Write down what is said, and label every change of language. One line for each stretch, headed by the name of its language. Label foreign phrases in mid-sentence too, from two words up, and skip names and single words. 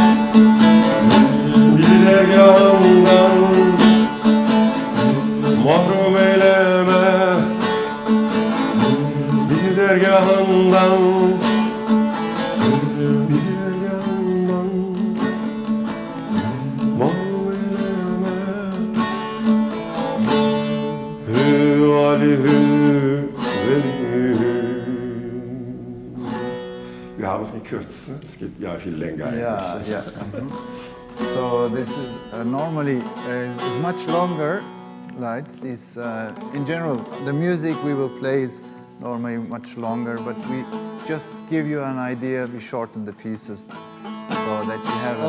Turkish: bizi dergahından mahrum eyleme, bizi dergahından, bizi dergahından mahrum eyleme. Hü Ali hü
German: Wir haben es in Kürze, es geht ja viel länger eigentlich.
English: Yeah. So this is normally is much longer, right? This in general, the music we will play is normally much longer, but we just give you an idea. We shorten the pieces so that you have an